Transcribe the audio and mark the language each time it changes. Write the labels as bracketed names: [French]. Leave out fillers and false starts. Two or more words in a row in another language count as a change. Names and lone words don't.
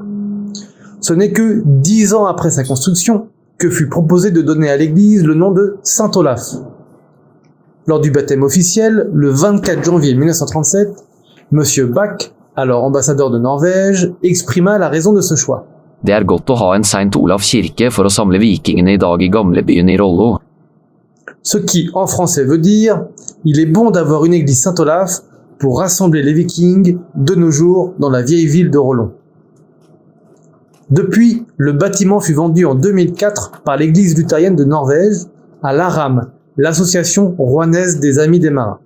[French] Ce n'est que 10 ans après sa construction que fut proposé de donner à l'église le nom de Saint-Olaf. Lors du baptême officiel, le 24 janvier 1937, M. Bach, alors ambassadeur de Norvège, exprima la raison de ce choix. [Norwegian] Det er godt å ha en Saint Olav kirke for å samle vikingene i dag i gamlebyen i Rollo. [French] Ce qui, en français, veut dire « Il est bon d'avoir une église Saint-Olaf pour rassembler les vikings de nos jours dans la vieille ville de Rollon ». Depuis, le bâtiment fut vendu en 2004 par l'église luthérienne de Norvège à l'ARAM, l'association rouennaise des Amis des Marins.